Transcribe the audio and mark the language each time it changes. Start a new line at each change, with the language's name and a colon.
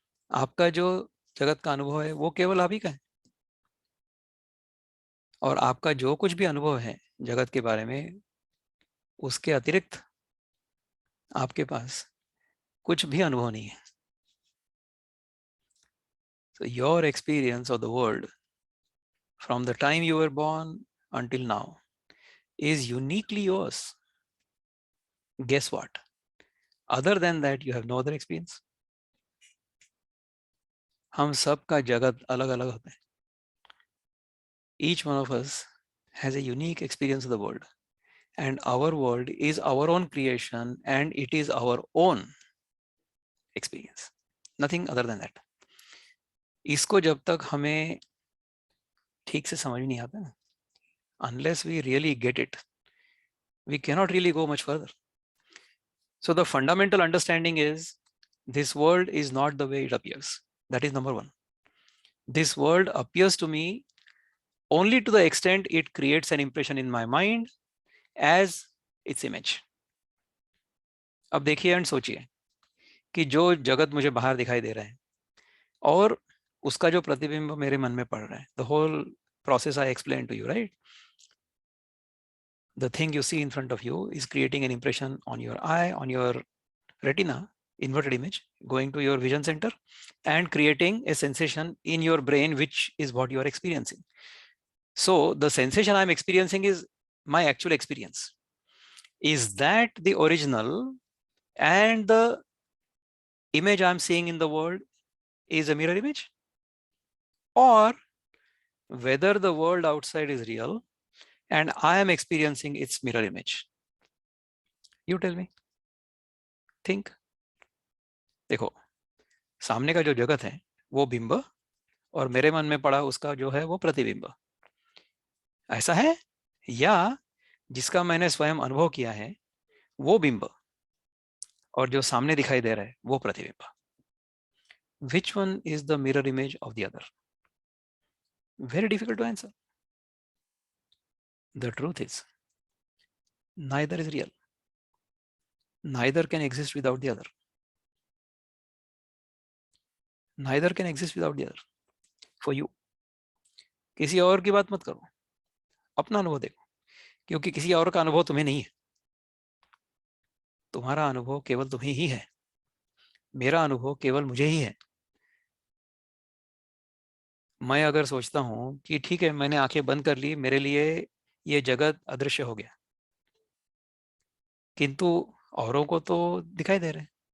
Hindi: आपका जो जगत का अनुभव है वो केवल आप ही का है. और आपका जो कुछ भी अनुभव है जगत के बारे में, उसके अतिरिक्त आपके पास कुछ भी अनुभव नहीं है.
English: So your experience of the world from the time you were born until now is uniquely yours. Guess what? Other than that, you have no other experience.
Hindi: हम सब का जगत अलग अलग होता है.
English: Each one of us has a unique experience of the world, and our world is our own creation and it is our own experience. Nothing other than that.
Hindi: इसको जब तक हमें ठीक से समझ नहीं आता ना,
English: unless we really get it, we cannot really go much further. So the fundamental understanding is this world is not the way it appears. That is number one. This world appears to me only to the extent it creates an impression in my mind as its image.
Hindi: अब देखिए and सोचिए कि जो जगत मुझे बाहर दिखाई दे रहा है और उसका जो प्रतिबिंब मेरे मन में पड़ रहा है,
English: the whole process I explained to you, right? The thing you see in front of you is creating an impression on your eye, on your retina, inverted image, going to your vision center and creating a sensation in your brain, which is what you are experiencing. So the sensation I'm experiencing is my actual experience. Is that the original, and the image I'm seeing in the world is a mirror image? Or whether the world outside is real and I am experiencing its mirror image? You tell me. Think.
Hindi: देखो, सामने का जो जगत है वो बिंब और मेरे मन में पड़ा उसका जो है वो प्रतिबिंब. ऐसा है? या जिसका मैंने स्वयं अनुभव किया है वो बिंब और जो सामने दिखाई दे रहा है वो प्रतिबिंब?
English: Which one is the mirror image of the other? Very difficult to answer. The truth is, neither is real. Neither can exist without the other. Neither can exist without the other. For you.
Hindi: किसी और की बात मत करो. अपना अनुभव देखो, क्योंकि किसी और का अनुभव तुम्हें नहीं है। तुम्हारा अनुभव केवल तुम्हें ही है, मेरा अनुभव केवल मुझे ही है। मैं अगर सोचता हूं कि ठीक है, मैंने आंखें बंद कर ली, मेरे लिए ये जगत अदृश्य हो गया, किंतु औरों को तो दिखाई दे रहे हैं।